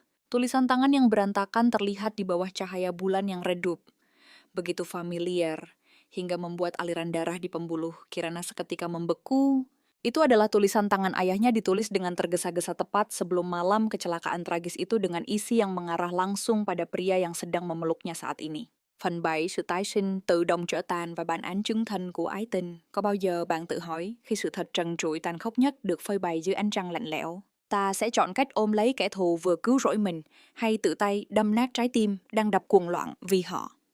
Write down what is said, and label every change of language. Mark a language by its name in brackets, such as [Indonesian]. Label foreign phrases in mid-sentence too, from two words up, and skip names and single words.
[Indonesian] Tulisan tangan yang berantakan terlihat di bawah cahaya bulan yang redup. Begitu familiar, hingga membuat aliran darah di pembuluh Kirana seketika membeku. Itu adalah tulisan tangan ayahnya ditulis dengan tergesa-gesa tepat sebelum malam kecelakaan tragis itu dengan isi yang mengarah langsung pada pria yang sedang memeluknya saat ini. [Vietnamese] Phần 7, sự tái sinh, tự động trở tàn và bản án chứng thân của ái tình. Có bao giờ bạn tự hỏi khi sự thật trần trụi tàn khốc nhất được phơi bày dưới ánh trăng lạnh lẽo, ta sẽ chọn cách ôm lấy kẻ thù vừa cứu rỗi mình hay tự tay đâm nát trái tim đang đập cuồng loạn vì họ?